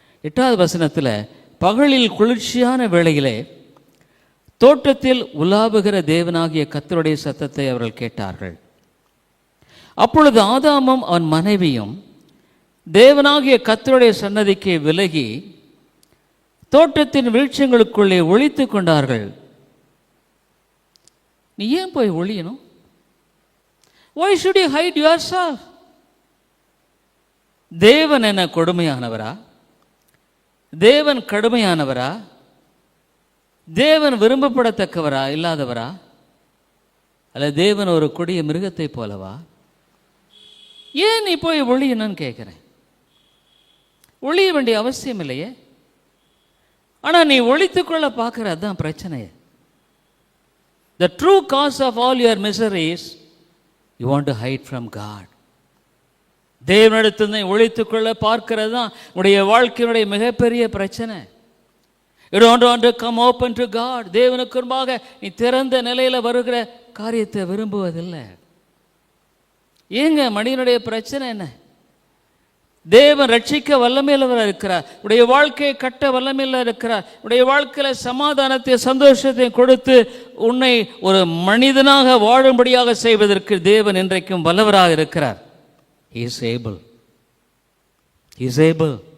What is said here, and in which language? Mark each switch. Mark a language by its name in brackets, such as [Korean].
[Tamil] 8வது வசனத்தில், பகலில் குளிர்ச்சியான வேளையிலே தோட்டத்தில் உலாவுகிற தேவனாகிய கர்த்தருடைய சத்தத்தை அவர்கள் கேட்டார்கள். அப்பொழுது ஆதாமும் அவன் மனைவியும் தேவனாகிய கர்த்தருடைய சன்னதிக்கு விலகி தோட்டத்தின் விருட்சங்களுக்குள்ளே ஒளித்து கொண்டார்கள். நீ ஏன் போய் ஒளியணும்? [English] Why should you hide yourself? [Tamil] தேவன் என்ன கொடுமையானவரா? தேவன் கடுமையானவரா? தேவன் விரும்பப்படத்தக்கவரா இல்லாதவரா? அல்ல தேவன் ஒரு கொடிய மிருகத்தை போலவா? ஏன் நீ போய் ஒளியணும்னு கேட்கிறேன். ஒளிய வேண்டிய அவசியம் இல்லையே. ஆனால் நீ ஒளித்துக்கொள்ள பார்க்குற, அதுதான் பிரச்சனையே. [English] The true cause of all your miseries, you want to hide from God. [Tamil] தேவனிடத்தில் ஒளித்துக்கொள்ள பார்க்கிறது தான் உடைய வாழ்க்கையினுடைய மிகப்பெரிய பிரச்சனை. [English] You don't want to come open to God. [Tamil] தேவனுக்கு முன்பாக நீ திறந்த நிலையில் வருகிற காரியத்தை விரும்புவதில்லை. ஏங்க மனிதனுடைய பிரச்சனை என்ன? தேவன் ரட்சிக்க வல்லமையில இருக்கிறார். உடைய வாழ்க்கையை கட்ட வல்லமையில இருக்கிறார். உடைய வாழ்க்கையில் சமாதானத்தை சந்தோஷத்தை கொடுத்து உன்னை ஒரு மனிதனாக வாழும்படியாக செய்வதற்கு தேவன் இன்றைக்கும் வல்லவராக இருக்கிறார். [English] He is able. He is able.